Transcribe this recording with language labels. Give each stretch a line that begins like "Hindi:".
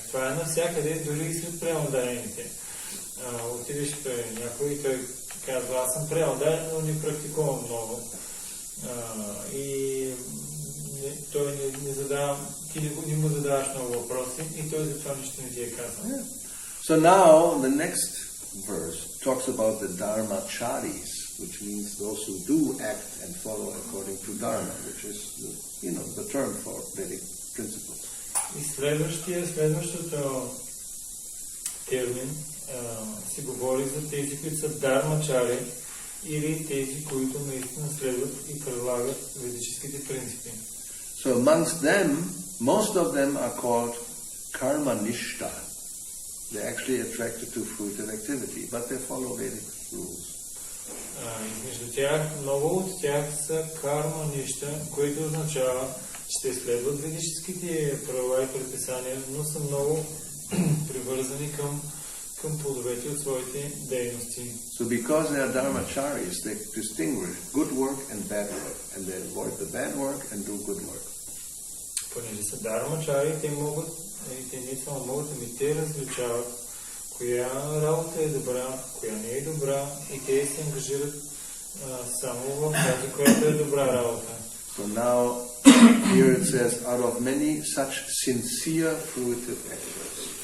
Bulgarian: Това е навсякъде, дори и след преударените. Отидеш при някой и той казва, аз съм преударен, но не практикувам много. И той не му задаваш много въпроси и той за това нищо не ти е казал.
English: So now the next verse talks about the dharmacharis, which means those who do act and follow according to dharma, which is the term for Vedic principles.
Bulgarian: И следващото термин се говори за тези, които са дharmachari, или тези, които наистина следват и прилагат ведическите принципи.
English: So amongst them, most of them are called karma-nishta. They're actually attracted to fruitive activity, but they follow Vedic rules.
Bulgarian: Между тях, много от тях са карма-ништа, което означава, че те следват ведическите правила и предписания, но са много привързани към към плодовете от своите дейности.
English: So because they are dharmacharis, they distinguish good work and bad work, and they avoid the bad work and do good work.
Bulgarian: Понеже са дharmachari, те не само могат, ами те различават коя работа е добра, коя не е добра, и те се ангажират само в тази, която е добра работа.
English: So now, here it says, out of many such sincere fruitive actors.